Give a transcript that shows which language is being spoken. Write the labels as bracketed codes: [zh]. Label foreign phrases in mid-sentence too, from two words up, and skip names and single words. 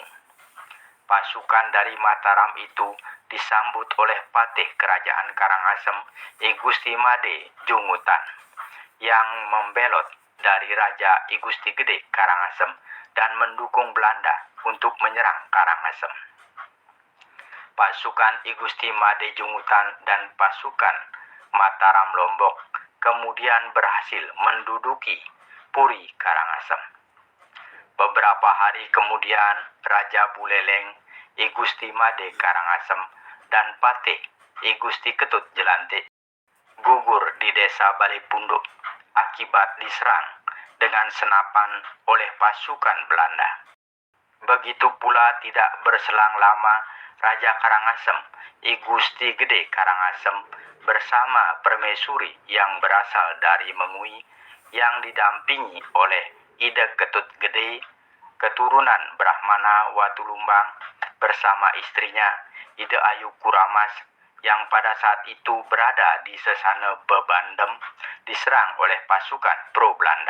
[id] Pasukan dari Mataram itu disambut oleh Patih Kerajaan Karangasem I Gusti Made Jungutan yang membelot dari Raja I Gusti Gede Karangasem dan mendukung Belanda untuk menyerang Karangasem. Pasukan I Gusti Made Jungutan dan pasukan Mataram Lombok kemudian berhasil menduduki Puri Karangasem. Beberapa hari kemudian Raja Buleleng I Gusti Made Karangasem dan Patih I Gusti Ketut Jelantik gugur di desa Balipunduk akibat diserang dengan senapan oleh pasukan Belanda. Begitu pula tidak berselang lama Raja Karangasem I Gusti Gede Karangasem bersama permaisuri yang berasal dari Mengui yang didampingi oleh Ide Ketut Gede, keturunan Brahmana Watulumbang, bersama istrinya Ide Ayu Kuramas yang pada saat itu berada di Sesana Bebandem diserang oleh pasukan pro Belanda.